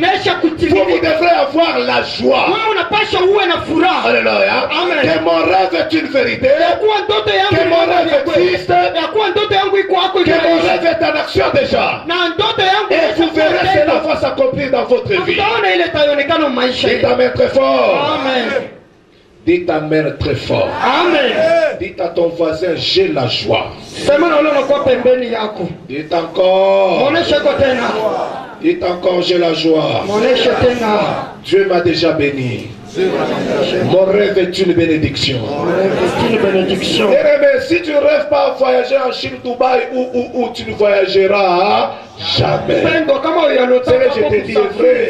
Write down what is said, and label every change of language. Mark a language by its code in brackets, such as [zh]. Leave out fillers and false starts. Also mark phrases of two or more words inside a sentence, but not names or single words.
[fr] Vous devrez avoir la joie. Alléluia. Que mon rêve est une vérité. Que mon rêve existe. Que mon rêve est en action déjà. Et vous verrez cela va s'accomplir dans votre vie. [sw] utaona ile itaonekana maisha [fr] Dites Amen très fort. Amen. Dites Amen très fort. Amen. Dites à ton voisin, j'ai la joie. [sw] Sema na ule unakuwa pembeni yako. [fr] Dites encore. [sw] Muoneshe kwa tena. [fr] Dites encore, j'ai la joie. [sw] Muoneshe tena. [fr] Dieu m'a déjà béni. Mon rêve est une bénédiction. C'est une bénédiction. Mais si tu ne rêves pas à voyager en Chine, Dubaï, où tu ne voyageras jamais. Je te dis vrai.